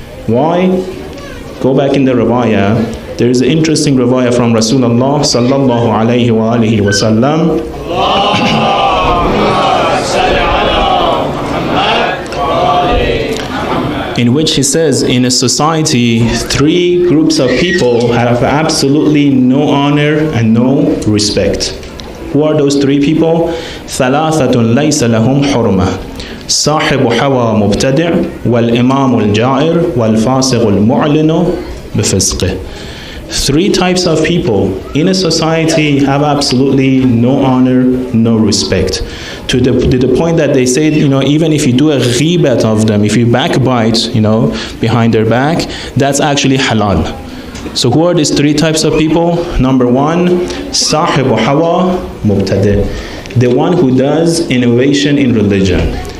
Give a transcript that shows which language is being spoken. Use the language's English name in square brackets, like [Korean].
[English] Why? Go back in the riwayah. There is an interesting riwayah from Rasulullah sallallahu alayhi wa alihi wa sallam. In which he says, in a society, three groups of people have absolutely no honor and no respect. Who are those three people? [Arabic] ثلاثة ليس لهم حرمة صاحب حوى مبتدع والإمام الجائر والفاسق المعلن بفسقه. [English] Three types of people in a society have absolutely no honor, no respect. To the point that they say, even if you do a ghibat of them, if you backbite, behind their back, that's actually halal. So who are these three types of people? Number one, [Arabic] صاحب حوى مبتدع, [English] the one who does innovation in religion.